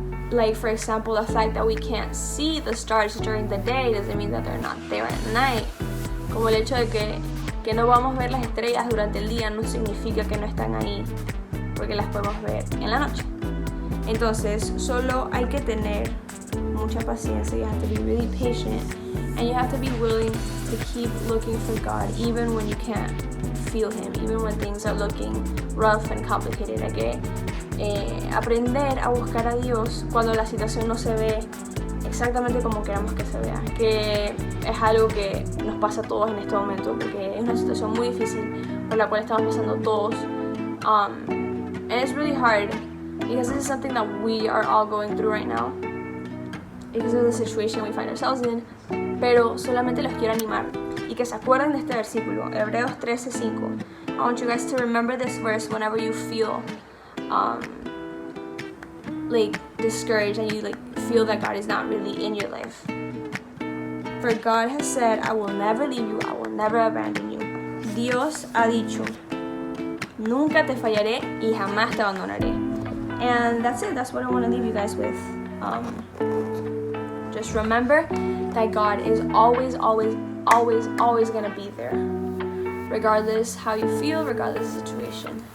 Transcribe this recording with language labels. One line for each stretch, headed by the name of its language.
English: Like, for example, the fact that we can't see the stars during the day doesn't mean that they're not there at night.
Spanish: Como el hecho de que no vamos a ver las estrellas durante el día no significa que no están ahí, porque las podemos ver en la noche. Entonces, solo hay que tener mucha paciencia.
English: You have to be really patient, and you have to be willing to keep looking for God, even when you can't feel Him, even when things are looking rough and complicated.
Spanish: Hay que aprender a buscar a Dios cuando la situación no se ve exactamente como queramos que se vea, que es algo que nos pasa a todos en este momento, porque es una situación muy difícil por la cual estamos pasando todos,
English: and it's really hard because this is something that we are all going through right now because of the situation we find ourselves in.
Spanish: Pero solamente los quiero animar y que se acuerden de este versículo, Hebreos 13:5.
English: I want you guys to remember this verse whenever you feel like discouraged and you like feel that God is not really in your life. For God has said, I will never leave you, I will never abandon you.
Spanish: Dios ha dicho, nunca te fallaré y jamás te abandonaré.
English: And that's it. That's what I want to leave you guys with. Just remember that God is always, always, always, always going to be there. regardless how you feel, regardless of the situation.